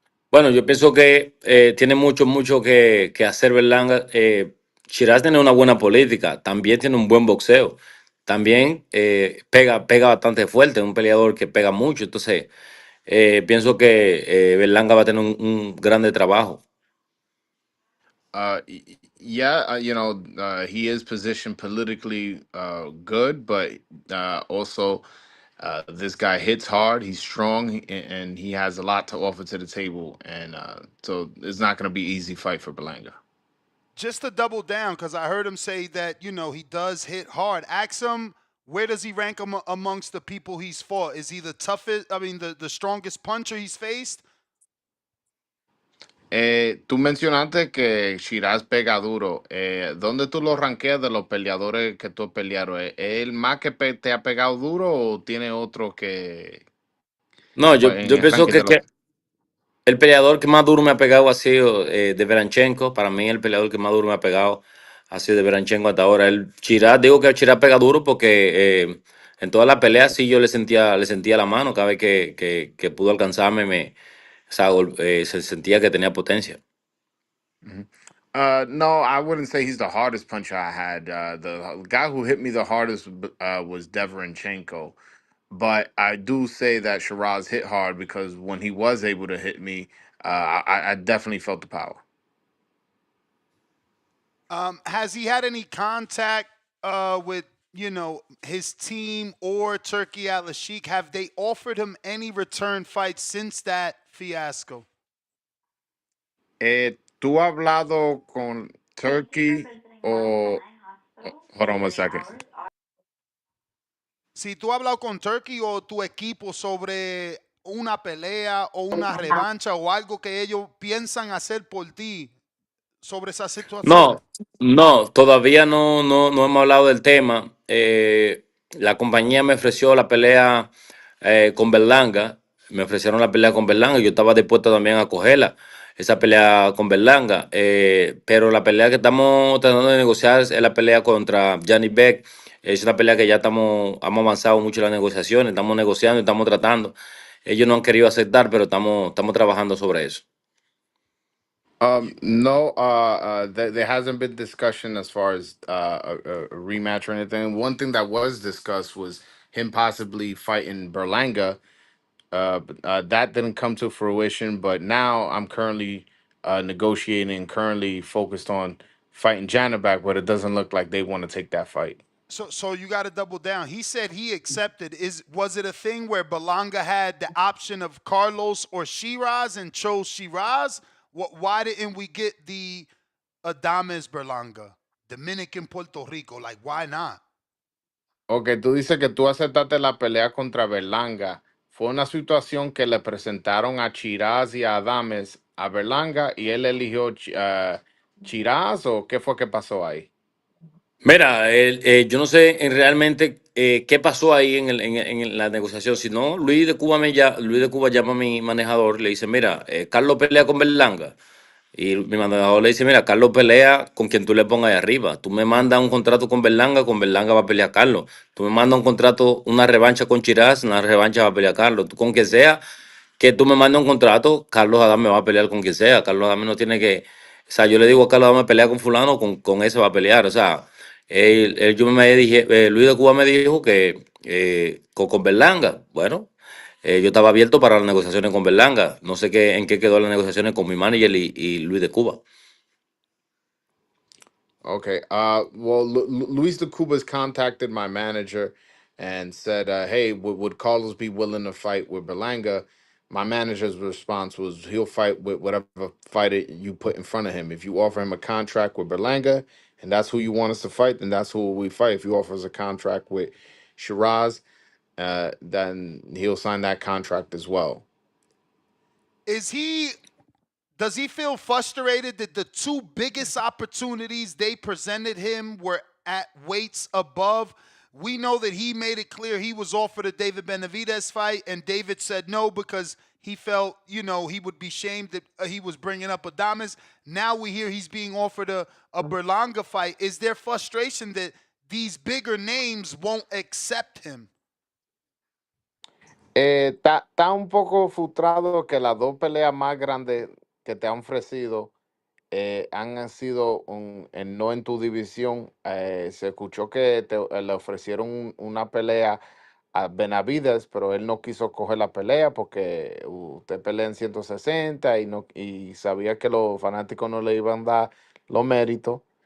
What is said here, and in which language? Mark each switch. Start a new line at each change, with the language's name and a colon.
Spanish: Bueno, yo pienso que tiene mucho que hacer Berlanga. Shiraz tiene una buena política, también tiene un buen boxeo, también pega bastante fuerte, es un peleador que pega mucho. Entonces, pienso que Berlanga va a tener un grande trabajo.
English: Yeah, he is positioned politically good, but also this guy hits hard. He's strong, and he has a lot to offer to the table. And so it's not going to be an easy fight for Berlanga. Just to double down, because I heard him say that, he does hit hard. Ask him, where does he rank amongst the people he's fought? Is he the toughest, the strongest puncher he's faced?
Spanish: Tú mencionaste que Shiraz pega duro. ¿Dónde tú lo ranqueas de los peleadores que tú pelearon? ¿Es el más que te ha pegado duro o tiene otro que No, en yo el pienso ranking de los... que el peleador que más duro me ha pegado ha sido de Veranchenko. Para mí, el peleador que más duro me ha pegado ha sido de Veranchenko hasta ahora. El Chirá, digo que el Chirá pega duro porque en todas las peleas sí yo le sentía la mano. Cada vez que pudo alcanzarme, se sentía que tenía potencia.
English: No, I wouldn't say he's the hardest puncher I had. The guy who hit me the hardest was Devranchenko. But I do say that Shiraz hit hard because when he was able to hit me, I definitely felt the power. Has he had any contact with, his team or Turkey Al Sheikh? Have they offered him any return fights since that fiasco?
Spanish: ¿Tú has hablado con Turkey o...
English: Hold on one second.
Spanish: Si tú has hablado con Turkey o tu equipo sobre una pelea o una revancha o algo que ellos piensan hacer por ti sobre esa situación. No, todavía no hemos hablado del tema. la compañía me ofreció la pelea con Berlanga, me ofrecieron la pelea con Berlanga, yo estaba dispuesto también a cogerla, esa pelea con Berlanga, pero la pelea que estamos tratando de negociar es la pelea contra Johnny Beck, es una pelea que ya hemos avanzado mucho en las negociaciones, estamos negociando, estamos tratando, ellos no han querido aceptar, pero estamos trabajando sobre eso.
English: No, there hasn't been discussion as far as a rematch or anything. One thing that was discussed was him possibly fighting Berlanga. But, that didn't come to fruition. But now I'm currently negotiating, currently focused on fighting Janabek, but it doesn't look like they want to take that fight. So you got to double down. He said he accepted. Was it a thing where Belanga had the option of Carlos or Shiraz and chose Shiraz? Why didn't we get the Adames Berlanga, Dominican Puerto Rico? Like, why not?
Spanish: Ok, tú dices que tú aceptaste la pelea contra Berlanga. Fue una situación que le presentaron a Chiraz y a Adames a Berlanga y él eligió Chiraz, ¿o qué fue que pasó ahí? Mira, yo no sé realmente qué pasó ahí en la negociación. Si no, Luis de Cuba llama a mi manejador, le dice, mira, Carlos pelea con Berlanga. Y mi manejador le dice, mira, Carlos pelea con quien tú le pongas ahí arriba. Tú me mandas un contrato con Berlanga va a pelear Carlos. Tú me mandas un contrato, una revancha con Chiraz, una revancha va a pelear Carlos. Tú con quien sea que tú me mandes un contrato, Carlos Adame va a pelear con quien sea. Carlos Adame no tiene que. O sea, yo le digo a Carlos Adame pelea con fulano, con ese va a pelear. O sea, yo me dije, Luis de Cuba me dijo que con Berlanga, bueno, yo estaba abierto para las negociaciones con Berlanga. No sé en qué quedó las negociaciones con mi manager y Luis de Cuba.
English: Okay. Well, Luis de Cuba's contacted my manager and said, "Hey, would Carlos be willing to fight with Berlanga?" My manager's response was, "He'll fight with whatever fighter you put in front of him. If you offer him a contract with Berlanga, and that's who you want us to fight, then that's who we fight. If you offer us a contract with Shiraz, then he'll sign that contract as well." Does he feel frustrated that the two biggest opportunities they presented him were at weights above? We know that he made it clear he was offered a David Benavidez fight, and David said no because he felt, he would be shamed that he was bringing up Adames. Now we hear he's being offered a Berlanga fight. Is there frustration that these bigger names won't accept him?
Spanish: Está un poco frustrado que las dos peleas más grandes que te han ofrecido han sido no en tu división. Se escuchó que le ofrecieron una pelea a Benavides, pero él no quiso coger la pelea porque usted pelea en 160 y sabía que los fanáticos no le iban a dar los méritos.